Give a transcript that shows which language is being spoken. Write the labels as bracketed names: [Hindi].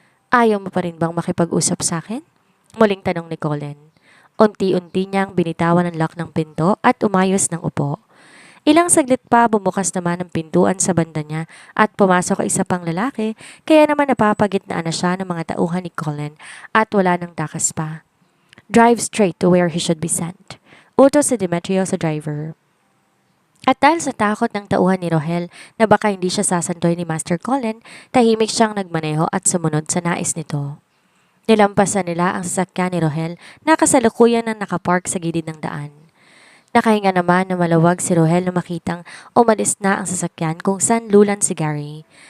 [Filipino] Ayaw mo pa rin bang makipag-usap sa akin? Muling tanong ni Colin. Unti-unti niyang binitawan ang lock ng pinto at umayos ng upo. Ilang saglit pa bumukas naman ang pintuan sa banda niya at pumasok ang isa pang lalaki, kaya naman napapagitnaan na siya ng mga tauhan ni Colin at wala nang takas pa. [English] Drive straight to where he should be sent. [Filipino] Utos si Demetrio sa driver. At dahil sa takot ng tauhan ni Rohel na baka hindi siya sasandoy ni Master Colin, tahimik siyang nagmaneho at sumunod sa nais nito. Nilampasan nila ang sasakyan ni Rohel na kasalukuyan na nakapark sa gilid ng daan. Nakahinga naman na malawag si Rohel na makitang umalis na ang sasakyan kung saan lulan si Gary.